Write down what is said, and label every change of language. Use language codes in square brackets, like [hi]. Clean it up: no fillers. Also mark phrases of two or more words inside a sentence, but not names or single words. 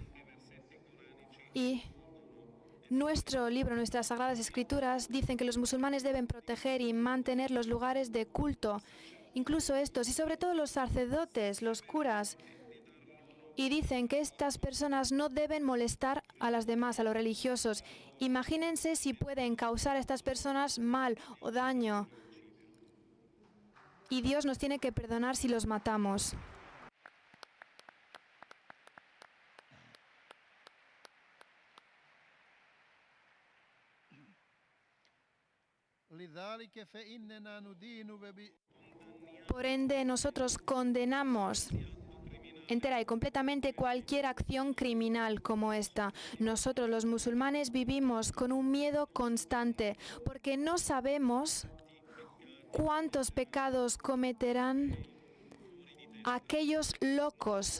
[es] Y nuestro libro, nuestras Sagradas Escrituras, dicen que los musulmanes deben proteger y mantener los lugares de culto, incluso estos, y sobre todo los sacerdotes, los curas. Y dicen que estas personas no deben molestar a las demás, a los religiosos. Imagínense si pueden causar a estas personas mal o daño. Y Dios nos tiene que perdonar si los matamos. [ar] لذلك فإننا ندين [es] Por ende, nosotros condenamos entera y completamente cualquier acción criminal como esta. Nosotros los musulmanes vivimos con un miedo constante porque no sabemos cuántos pecados cometerán aquellos locos.